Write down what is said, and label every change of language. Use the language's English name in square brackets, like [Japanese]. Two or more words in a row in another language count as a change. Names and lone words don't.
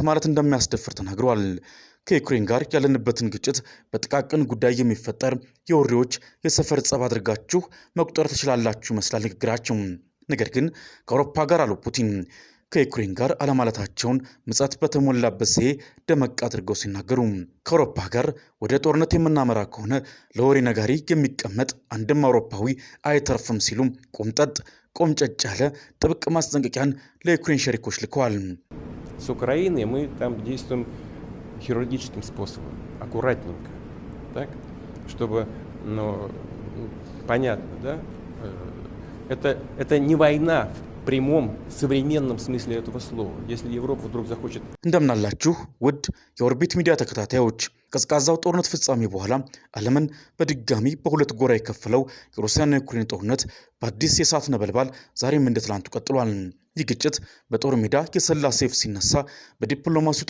[Amharic] ማለት እንደሚያስደፍር ተናግረዋል። ከዩክሬን ጋር ያለንበትን ግጭት በጥቃቅን ጉዳይ የሚፈጠር የወሬዎች የሰፈር ጸብ አድርጋችሁ መቁጠር ትችላላችሁ ይመስላል ንግግራቸው። ነገር ግን ከአውሮፓ ጋር አሉ ፑቲን ከዩክሬን ጋር አለማለታቸውን ምጸት በተሞላበት ዘዬ ደመቅ አድርገው ሲናገሩ ከአውሮፓ ጋር ወደ ጦርነት የምናመራ ከሆነ ለወሬ ነጋሪ የሚቀመጥ አንድም አውሮፓዊ አይተርፍም ሲሉ ቆምጨጭ ያለ ጥብቅ ማስጠንቀቂያን ለዩክሬን ሸሪኮች ልከዋል። [Russian] С Украиной мы там действуем хирургическим способом, аккуратненько, так, чтобы, понятно, да? Это не война в прямом современном смысле этого слова. Если Европа вдруг захочет... [Amharic] እንደምናላችሁ ውድ የኦርቢት ሚዲያ ተከታታዮች፣ ቀዝቃዛው ጦርነት ፍጻሜ በኋላ ዓለምን በድጋሚ በሁለት ጎራ የከፈለው የሩሲያና ዩክሬን ጦርነት በአዲስ የእሳት ነበልባል ዛሬም እንደ ትላንቱ ቀጥሏል። ይህ ግጭት በጦር ሜዳ የሰላ ሰይፍ ሲነሳ፣ በዲፕሎማሲው